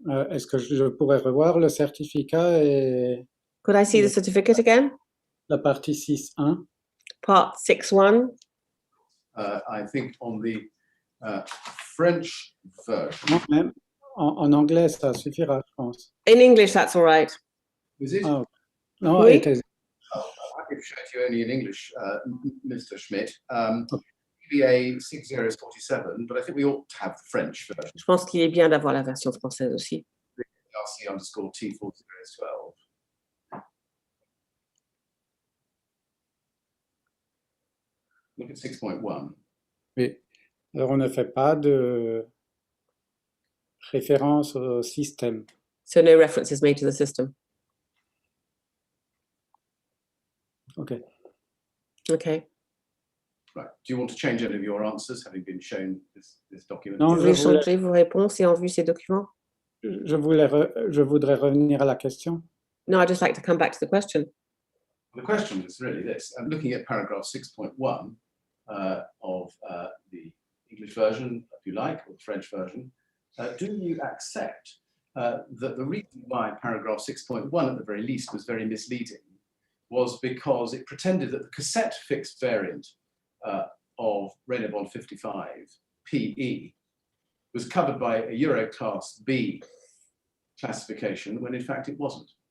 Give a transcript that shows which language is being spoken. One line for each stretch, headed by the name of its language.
French: Est-ce que je pourrais revoir le certificat et
English: Could I see the certificate again?
French: la partie 6.1?
English: Part 6.1. I think on the French version.
French: Non, même en anglais, ça suffira, je pense.
English: In English, that's all right. Is it? Oh. No,
French: Oui.
English: it is. I could show it to you only in English, Mr. Schmidt. PBA 6047, but I think we ought to have the French version.
French: Je pense qu'il est bien d'avoir la version française aussi.
English: RC_T4012. Look at 6.1.
French: Oui. Alors, on ne fait pas de référence au système.
English: So no reference is made to the system. OK. Okay. Right. Do you want to change any of your answers, having been shown this document?
French: Non, Vous voulez changer vos réponses et en vue ces documents? je voudrais revenir à la question.
English: No, I'd just like to come back to the question. The question is really this. I'm looking at paragraph 6.1 of the English version, if you like, or the French version. Do you accept that the reason why paragraph 6.1 at the very least was very misleading was because it pretended that the cassette fixed variant of Renobond 55 PE was covered by a Euro Class B classification when in fact it wasn't?